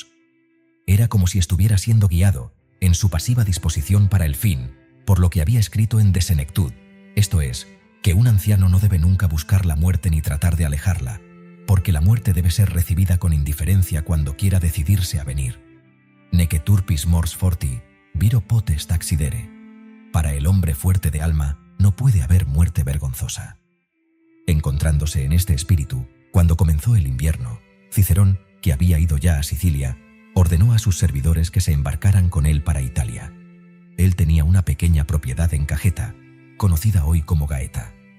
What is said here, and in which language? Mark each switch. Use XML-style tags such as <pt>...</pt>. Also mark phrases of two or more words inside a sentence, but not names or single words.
<es>Era como si estuviera siendo guiado, en su pasiva disposición para el fin, por lo que había escrito en De Senectud, esto es, que un anciano no debe nunca buscar la muerte ni tratar de alejarla, porque la muerte debe ser recibida con indiferencia cuando quiera decidirse a venir.</es> <la>Nec turpis mors forti, viro potest accidere.</la> <es>Para el hombre fuerte de alma no puede haber muerte vergonzosa. Encontrándose en este espíritu, cuando comenzó el invierno, Cicerón, que había ido ya a Sicilia, ordenó a sus servidores que se embarcaran con él para Italia. Él tenía una pequeña propiedad en Cajeta, conocida hoy como Gaeta.</es>